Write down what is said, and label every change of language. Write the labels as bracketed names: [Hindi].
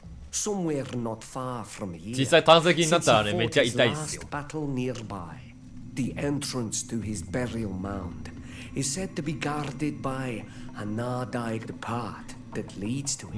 [English] Somewhere not far from here. [Japanese] 実際探石になったらね、めっちゃ痛いですよ。 [English] Battle nearby. The entrance to his burial mound is said to be guarded by a gnawed path that leads to it.